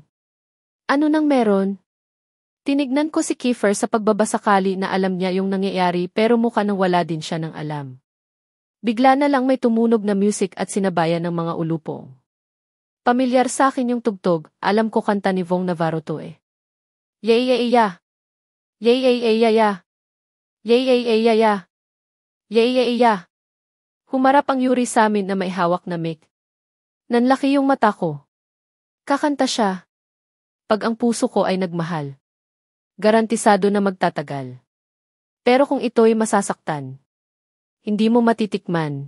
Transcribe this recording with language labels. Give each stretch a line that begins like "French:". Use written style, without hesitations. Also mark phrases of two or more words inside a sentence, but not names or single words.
Filipino: Ano nang meron? Tinignan ko si Kiefer sa pagbabasakali na alam niya yung nangyayari pero mukha nang wala din siya ng alam. Bigla na lang may tumunog na music at sinabayan ng mga ulupong. Pamilyar sa akin yung tugtog, alam ko kanta ni Vong Navarro to eh. Yay yay ya. Yay yay yay ya ya. Yay yay yay ya ya. Yay yay ya. Humarap ang Yuri sa amin na may hawak na mic. Nanlaki yung mata ko. Kakanta siya. Pag ang puso ko ay nagmahal. Garantisado na magtatagal. Pero kung ito'y masasaktan, hindi mo matitikman.